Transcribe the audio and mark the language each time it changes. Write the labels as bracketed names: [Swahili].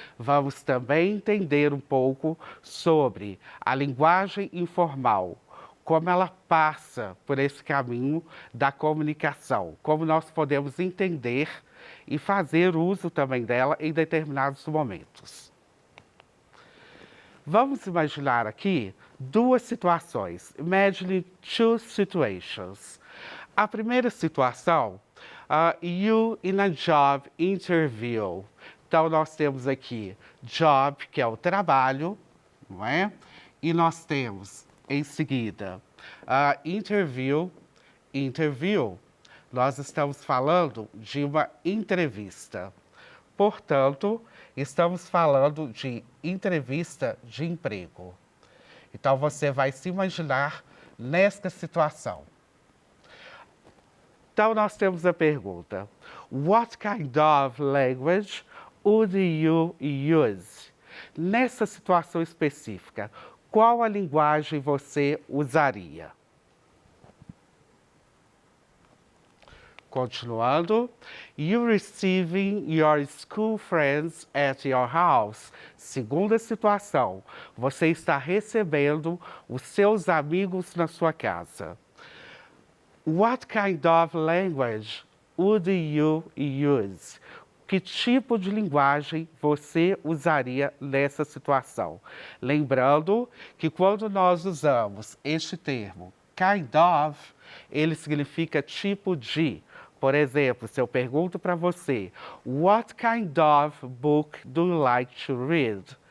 [Portuguese] Vamos também entender um pouco sobre a linguagem informal, como ela passa por esse caminho da comunicação, como nós podemos entender e fazer uso também dela em determinados momentos. Vamos imaginar aqui duas situações. [English] Imagine two situations. [Portuguese] A primeira situação, [English] you in a job interview. [Portuguese] Então, nós temos aqui job, que é o trabalho, não é? E nós temos, em seguida, interview. Nós estamos falando de uma entrevista. Portanto, estamos falando de entrevista de emprego. Então, você vai se imaginar nesta situação. Então, nós temos a pergunta: [English] What kind of language would you use? [Portuguese] Nessa situação específica, qual a linguagem você usaria? Continuando, [English] you receiving your school friends at your house. [Portuguese] Segunda situação, você está recebendo os seus amigos na sua casa. [English] What kind of language would you use? [Portuguese] Que tipo de linguagem você usaria nessa situação? Lembrando que quando nós usamos este termo, kind of, ele significa tipo de. Por exemplo, se eu pergunto para você, [English] what kind of book do you like to read?